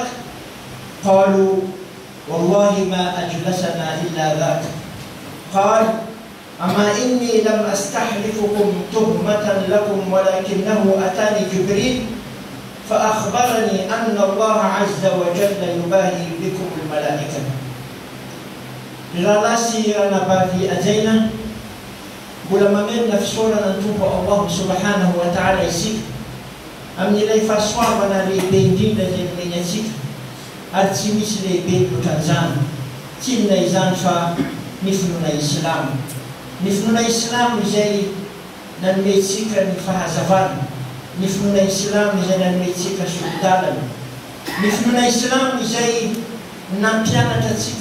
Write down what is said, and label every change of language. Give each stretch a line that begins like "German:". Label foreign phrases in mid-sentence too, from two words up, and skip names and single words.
Arabic: قالوا: والله ما أجلسنا إلا ذاك. قال: أما إني لم أستحلفكم تهمة لكم، ولكنه أتاني جبريل فأخبرني أن الله عز وجل يباهي بكم الملائكة.
Malagasy: Relasi anabati ajaina mbola mameno fisaorana ny Tompo
Arabic: الله سبحانه وتعالى
Malagasy: isika amin'ilay fahasoavana lehibe indrindra izay nomeny atsika, ary tsy misy lehibe loatran'izany. Tsy inona izany fa ny finoana Islamo. Ny finoana Islamo izay nanomentsika ny fahazavana, ny finoana Islamo izay nanomentsika solidalana, ny finoana Islamo izay nampianatra atsika